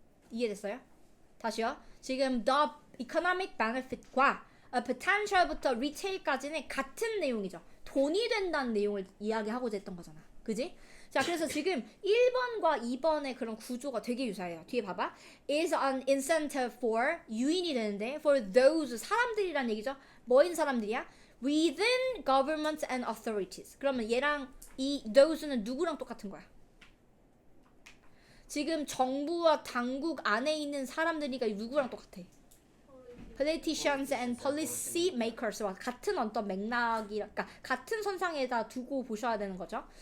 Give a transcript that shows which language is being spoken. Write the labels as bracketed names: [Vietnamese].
[Korean] 이해됐어요? 다시요. 지금 the economic benefit과 potential부터 retail까지는 같은 내용이죠. 돈이 된다는 내용을 이야기하고자 했던 거잖아. 그지? 자, 그래서 지금 1번과 2번의 그런 구조가 되게 유사해요. 뒤에 봐봐. [English] is an incentive for [Korean] 유인이 되는데 [English] for those [Korean] 사람들이란 얘기죠. 뭐인 사람들이야? [English] within government and authorities. [Korean] 그러면 얘랑 이 those는 누구랑 똑같은 거야? 지금 정부와 당국 안에 있는 사람들이니까 누구랑 똑같아? politicians and policy makers와 같은 어떤 맥락이랄까 같은 선상에다 두고 보셔야 되는 거죠.